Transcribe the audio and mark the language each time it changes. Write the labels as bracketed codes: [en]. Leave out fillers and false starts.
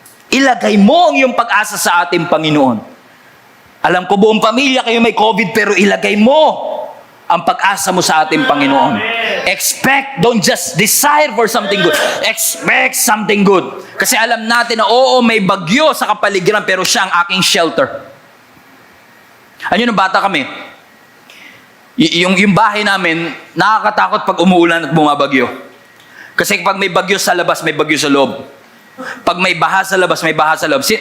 [tl] Ilagay mo ang iyong pag-asa sa ating Panginoon. Alam ko buong pamilya kayo may COVID, pero ilagay mo ang pag-asa mo sa ating Panginoon. [en] Expect, don't just desire for something good. Expect something good. [tl] Kasi alam natin na oo, may bagyo sa kapaligiran, pero siya ang aking shelter. Ano nung bata kami? Yung bahay namin, nakakatakot pag umuulan at bumabagyo. Kasi pag may bagyo sa labas, may bagyo sa loob. Pag may baha sa labas, may baha sa loob.